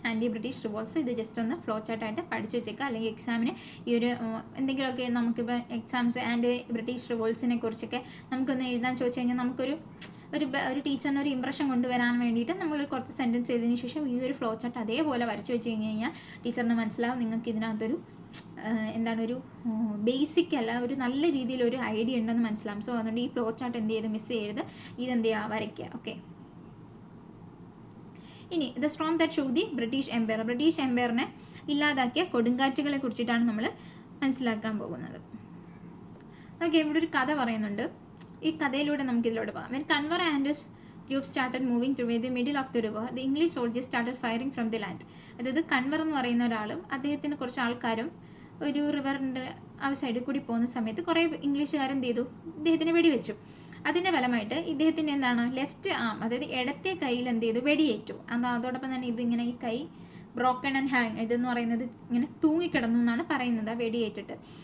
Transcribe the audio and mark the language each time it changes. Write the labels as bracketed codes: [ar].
[ml] Anti British revolts ഇത് just ഒന്ന് flow ചാർട്ടായിട്ട് പഠിച്ചു വെച്ചേക്കുക. അല്ലെങ്കിൽ എക്സാമിന് ഈ ഒരു എന്തെങ്കിലുമൊക്കെ നമുക്കിപ്പോൾ എക്സാംസ് ആൻറ്റി ബ്രിട്ടീഷ് റിവോൾട്ട്സിനെ കുറിച്ചൊക്കെ നമുക്കൊന്ന് എഴുതാൻ ചോദിച്ചു കഴിഞ്ഞാൽ നമുക്കൊരു ടീച്ചറിന് ഒരു ഇംപ്രഷൻ കൊണ്ടുവരാൻ വേണ്ടിയിട്ട് നമ്മൾ കുറച്ച് സെൻറ്റൻസ് ചെയ്തതിന് ശേഷം ഈ ഒരു ഫ്ലോ ചാർട്ട് അതേപോലെ വരച്ചു വെച്ച് കഴിഞ്ഞാൽ ടീച്ചറിന് മനസ്സിലാവും നിങ്ങൾക്ക് ഇതിനകത്തൊരു ഒരു ബേസിക് അല്ല, ഒരു നല്ല രീതിയിലൊരു ഐഡിയ ഉണ്ടെന്ന് മനസ്സിലാവും. സോ അതുകൊണ്ട് ഈ ഫ്ലോ ചാർട്ട് എന്ത് ചെയ്ത് മിസ് ചെയ്ത് ഇതെന്ത് ചെയ്യുക, വരയ്ക്കുക. ഓക്കെ, ഇനി [en] the storm that show the British [ml] എംപയറിനെ ഇല്ലാതാക്കിയ കൊടുങ്കാറ്റുകളെ കുറിച്ചിട്ടാണ് നമ്മൾ മനസ്സിലാക്കാൻ പോകുന്നത്. ഓക്കെ, ഇവിടെ ഒരു കഥ പറയുന്നുണ്ട്. ഈ കഥയിലൂടെ നമുക്ക് ഇതിലൂടെ പോകാം. [en] When Kanwar and his group started moving through the middle of the river, the English soldiers started firing from the land. [ml] അതായത് കൻവർ എന്ന് പറയുന്ന ഒരാളും അദ്ദേഹത്തിന് കുറച്ച് ആൾക്കാരും ഒരു റിവറിൻ്റെ ആ സൈഡിൽ കൂടി പോകുന്ന സമയത്ത് കുറേ ഇംഗ്ലീഷുകാരെന്ത് ചെയ്തു, ഇദ്ദേഹത്തിന് വെടിവെച്ചു. അതിൻ്റെ ഫലമായിട്ട് ഇദ്ദേഹത്തിൻ്റെ എന്താണ് ലെഫ്റ്റ് ആം, അതായത് ഇടത്തെ കയ്യിൽ എന്ത് ചെയ്തു, വെടിയേറ്റു. അതോടൊപ്പം തന്നെ ഇതിങ്ങനെ ഈ കൈ ബ്രോക്കൺ ആൻഡ് ഹാങ് ഇതെന്ന് പറയുന്നത് ഇങ്ങനെ തൂങ്ങിക്കിടന്നു എന്നാണ് പറയുന്നത് ആ വെടിയേറ്റിട്ട്.